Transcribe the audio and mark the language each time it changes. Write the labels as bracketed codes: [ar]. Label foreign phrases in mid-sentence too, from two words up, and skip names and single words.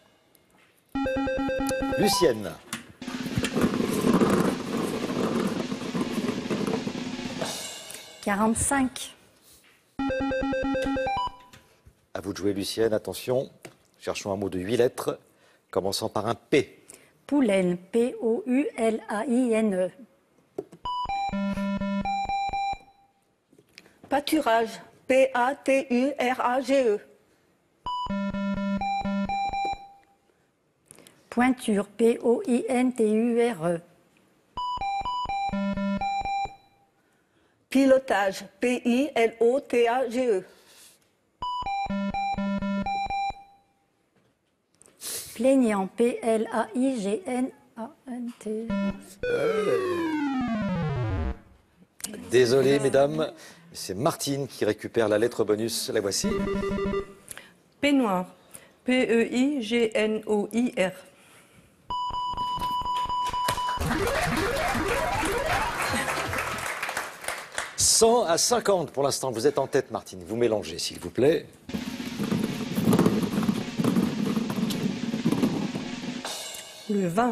[fr] Lucienne. « 45. À vous de jouer, Lucienne. Attention, cherchons un mot de 8 lettres, commençant par un P. Poulaine. P-O-U-L-A-I-N-E. Pâturage, P-A-T-U-R-A-G-E. Pointure. P-O-I-N-T-U-R-E. Pilotage, P-I-L-O-T-A-G-E. Plaignant. P-L-A-I-G-N-A-N-T. Désolé, mesdames, c'est Martine qui récupère la lettre bonus. La voici. Peignoir. P-E-I-G-N-O-I-R. « 100 à 50 pour l'instant. Vous êtes en tête, Martine. Vous mélangez, s'il vous plaît. Le vin.